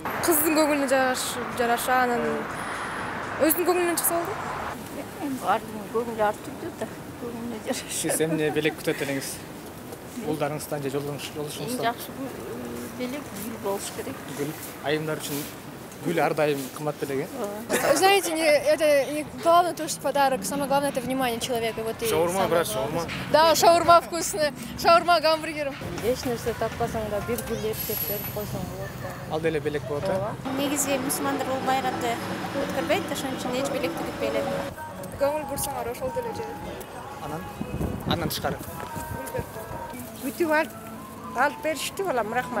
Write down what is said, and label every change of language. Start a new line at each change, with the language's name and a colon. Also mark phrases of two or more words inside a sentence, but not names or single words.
Kyrgyz: Кыздын көңүлүнө жараша, анан өзүнүн көңүлүнөн чыкса болду. Бардын көңүлү ар түрдүү да, көңүлүнө жараша. Сиз эмне белек күтөт элеңиз? Улдарыңыздан же жолдошуңуздан? Жакшы белек гүл болуш керек. Гүл. Айымдар үчүн гүл ар дайым кымбат белек,
Russian: Знаете, это главное то, что подарок. Самое главное это внимание человека. Вот шаурма, брат, шаурма. Да, шаурма вкусная. Шаурма гамбургером.
Kyrgyz: Эч нерсе таппасаң да бир гүл эптеп берип койсоң болот да. Ал деле белек болот, Негизи мусулмандар бул майрамды өткөрбөйт, ошон үчүн эч белекти күтпөй элем. Көңүл бурсаңар ошол деле же. Андан тышкары. Бүтүп алып беришти балам, рахмат.